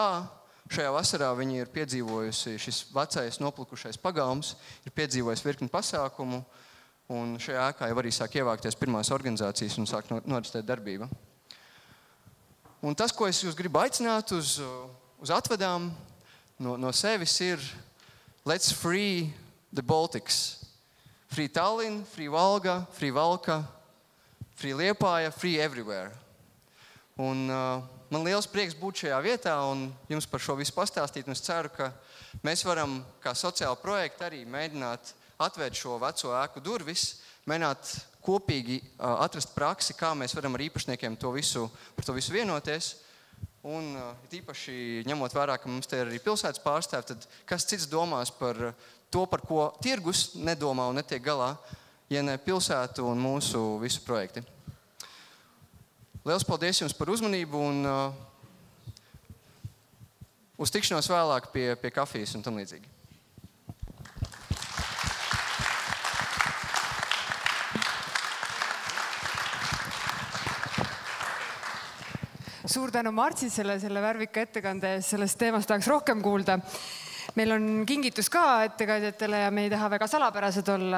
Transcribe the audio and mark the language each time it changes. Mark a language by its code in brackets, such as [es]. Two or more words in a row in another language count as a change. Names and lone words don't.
[lv] Šajā vasarā viņi ir piedzīvojusi šis vecais noplukušais pagalms, ir piedzīvojis virkni pasākumu, un šajā ēkā jau arī sāk ievākties pirmās organizācijas un sāk noritēt darbība. Un tas, ko es jūs gribu aicināt uz atvedām no sevis, ir [en] Let's free the Baltics. Free Tallinn, free Valga, free Valka, free Liepāja, free everywhere. [lv] Un man liels prieks būt šajā vietā un jums par šo visu pastāstīt. Un es ceru, ka mēs varam kā sociāla projekta arī mēģināt atvērt šo veco ēku durvis, mēģināt kopīgi atrast praksi, kā mēs varam ar īpašniekiem par to visu vienoties. Un īpaši ņemot vērā, ka mums te ir arī pilsētas pārstāvi, tad kas cits domās par to, par ko tirgus nedomā un netiek galā, ja ne pilsētu un mūsu visu projekti. Liels paldies jums par uzmanību un uz tikšanos vēlāk pie kafijas un tam līdzīgi. [et] Suur tänu Martsisele selle värvika ettekande eest, sellest teemast tahaks rohkem kuulda. Meil on kingitus ka ettekandjatele ja me ei taha väga salapärased olla.